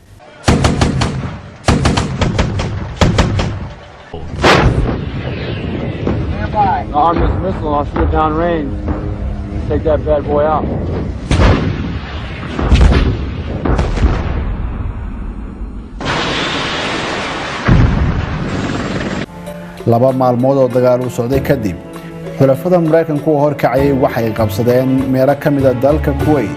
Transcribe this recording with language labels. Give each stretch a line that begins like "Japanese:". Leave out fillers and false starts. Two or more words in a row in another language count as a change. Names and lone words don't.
English: Armist missile, I'll shoot down range. Take that bad boy out.
Somali: laba maalmood oo dagaal u socday kadib xulafada Mareykanku oo horkacayay waxay qabsadeen meelo ka mid ah dalka Kuwait.